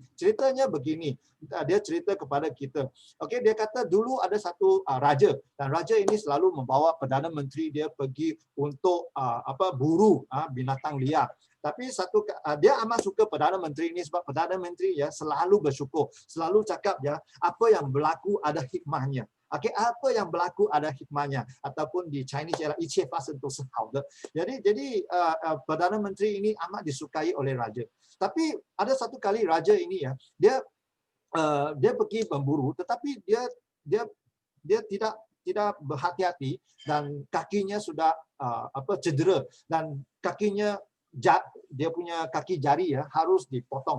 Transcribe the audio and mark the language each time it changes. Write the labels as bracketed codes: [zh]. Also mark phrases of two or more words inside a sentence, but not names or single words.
[ms] Ceritanya begini, dia cerita kepada kita. Okey, dia kata dulu ada satu raja dan raja ini selalu membawa perdana menteri dia pergi untuk buru binatang liar. Tapi dia amat suka perdana menteri ini sebab perdana menteri ya selalu bersyukur, selalu cakap ya apa yang berlaku ada hikmahnya. Okey, apa yang berlaku ada hikmahnya ataupun di Chinese ialah [zh] 一切发生都是好的. [ms] Jadi perdana menteri ini amat disukai oleh raja. Tapi ada satu kali raja ini ya, dia pergi memburu tetapi dia tidak berhati-hati dan kakinya sudah cedera dan kakinya dia punya kaki jari ya harus dipotong.